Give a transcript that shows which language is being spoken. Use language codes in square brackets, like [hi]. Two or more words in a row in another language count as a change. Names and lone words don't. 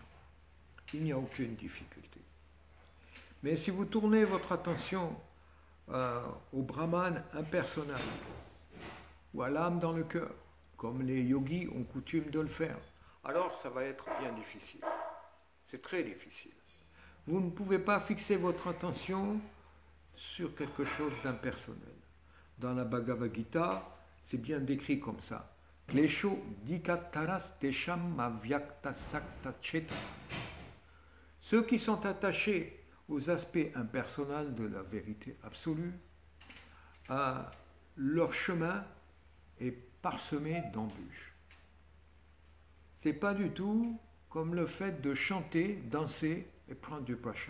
[fr] Il n'y a aucune difficulté. Mais si vous tournez votre attention au Brahman impersonnel ou à l'âme dans le cœur, comme les yogis ont coutume de le faire, alors ça va être bien difficile. C'est très difficile. Vous ne pouvez pas fixer votre attention sur quelque chose d'impersonnel. Dans la Bhagavad Gita, c'est bien décrit comme ça. [sa] Klesho dikataras tesham avyakta sakta chetas. [fr] Ceux qui sont attachés aux aspects impersonnels de la vérité absolue, leur chemin est parsemé d'embûches. C'est pas du tout comme le fait de chanter, danser et prendre du prashad.